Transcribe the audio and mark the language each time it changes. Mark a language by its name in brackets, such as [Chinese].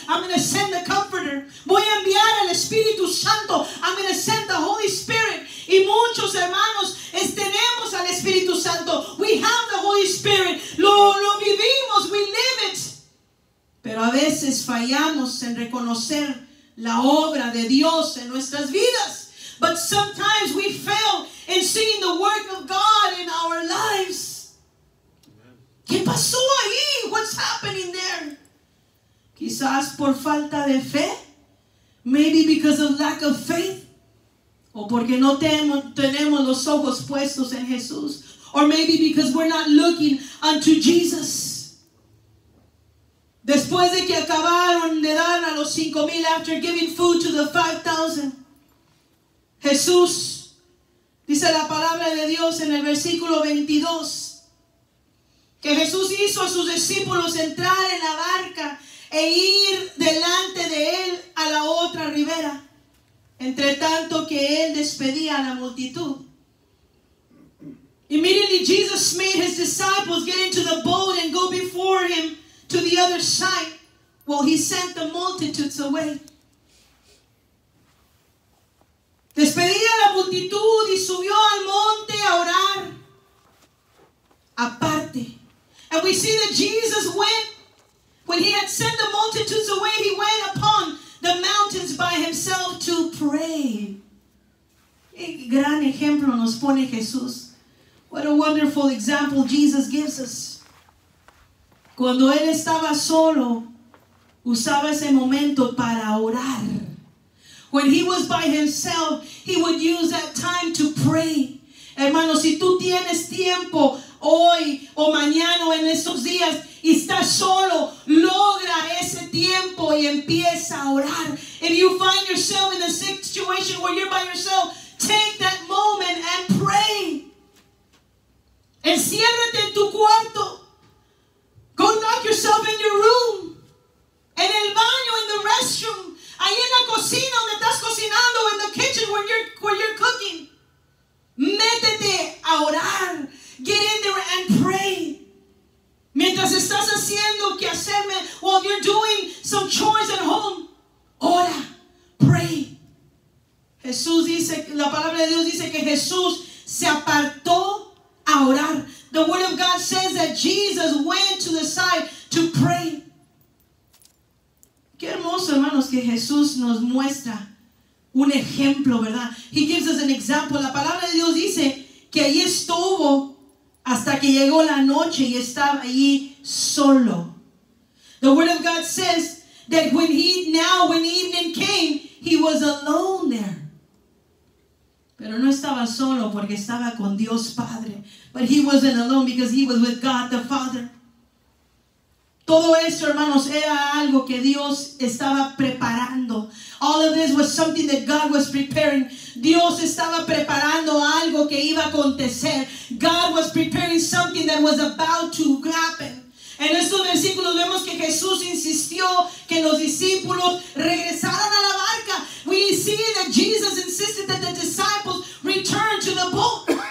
[English] I'm going to send the Comforter. [Spanish] Voy a enviar al Espíritu Santo. [English] I'm going to send the Holy Spirit. [Spanish] Y muchos hermanos tenemos al Espíritu Santo. [English] We have the Holy Spirit. [Spanish] Lo vivimos. [English] We live it. [Spanish] Pero a veces fallamos en reconocer la obra de Dios en nuestras vidas. [English] But sometimes we fail in seeing the work of God in our lives. [Spanish] ¿Qué pasó ahí? [English] What's happening there? [Spanish] Quizás por falta de fe. [English] Maybe because of lack of faith. [Spanish] O porque no tenemos los ojos puestos en Jesús. [English] Or maybe because we're not looking unto Jesus. [Spanish] Después de que acabaron de dar a los 5,000 [English] after giving food to the 5,000. [Spanish] Jesús, dice la palabra de Dios en el versículo 22. Que Jesús hizo a sus discípulos entrar en la barca e ir delante de él a la otra ribera, entre tanto que él despedía a la multitud. [English] Immediately Jesus made his disciples get into the boat and go before him to the other side while he sent the multitudes away. [Spanish] Despedía a la multitud y subió al monte a orar aparte. [English] And we see that Jesus went, when he had sent the multitudes away, he went upon the mountains by himself to pray. [Spanish] Qué gran ejemplo nos pone Jesús. [English] What a wonderful example Jesus gives us. [Spanish] Cuando él estaba solo, usaba ese momento para orar. [English] When he was by himself, he would use that time to pray. [Spanish] Hermano, si tú tienes tiempo hoy o mañana o en estos días y estás solo, logra ese tiempo y empieza a orar. [English] If you find yourself in a situation where you're by yourself, take that moment and pray. [Spanish] Enciérrate en tu cuarto. [English] Go lock yourself in your room. [Spanish] En el baño, [English] in the restroom. [Spanish] Ahí en la cocina donde estás cocinando, [English] in the kitchen where you're cooking. [Spanish] Métete a orar. [English] Get in there and pray. [Spanish] Mientras estás haciendo que hacerme, [English] while you're doing some chores at home, ora, pray. [Spanish] Jesús dice, la palabra de Dios dice que Jesús se apartó a orar. [English] The word of God says that Jesus went to the side to pray. [Spanish] Qué hermoso, hermanos, que Jesús nos muestra un ejemplo, ¿verdad? [English] He gives us an example. [Spanish] La palabra de Dios dice que allí estuvo hasta que llegó la noche y estaba allí solo. [English] The word of God says that when evening came, he was alone there. [Spanish] Pero no estaba solo porque estaba con Dios Padre. [English] But he wasn't alone because he was with God the Father. [Spanish] Todo esto, hermanos, era algo que Dios estaba preparando. [English] All of this was something that God was preparing. [Spanish] Dios estaba preparando algo que iba a acontecer. [English] God was preparing something that was about to happen. [Spanish] En estos versículos vemos que Jesús insistió que los discípulos regresaran a la barca. [English] We see that Jesus insisted that the disciples return to the boat.